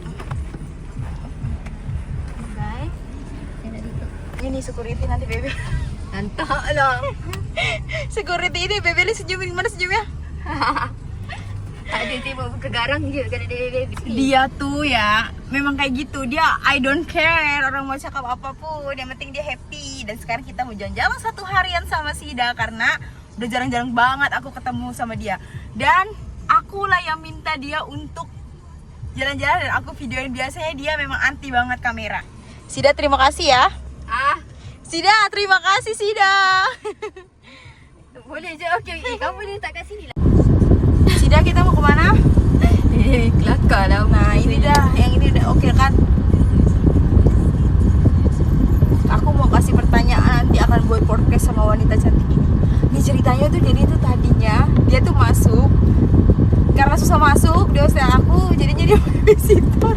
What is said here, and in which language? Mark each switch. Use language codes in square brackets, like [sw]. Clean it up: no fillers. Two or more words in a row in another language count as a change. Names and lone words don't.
[ms] Bye. Saya nak tutup. Ini security nanti, Bebe. Nantak lah. Security ini, Bebe ni senyum. [id] Gimana senyumnya? [ms] Tak ada, dia buat kegarang je. Kalau dia [id] Dia tuh ya memang kayak gitu. Dia [en] I don't care [id] orang mau cakap apapun, yang penting dia happy. Dan sekarang kita mau jalan-jalan 1 harian sama Sida karena udah jarang-jarang banget aku ketemu sama dia. Dan akulah yang minta dia untuk jalan-jalan dan aku videoin. Biasanya dia memang anti banget kamera. Sida, terima kasih ya. Sida, terima kasih Sida. [ms] Boleh je. Okey, kamu boleh letak kat sini lah. Sida, [id] kita mau kemana? [ms] Kelakar lah. [id] Nah, ini dah, yang ini udah oke kan? Aku mau kasih pertanyaan, nanti akan buat podcast sama wanita cantik ini. Ini ceritanya tuh, jadi tuh tadinya dia tuh masuk karena susah masuk di hostel aku, jadinya dia visitor.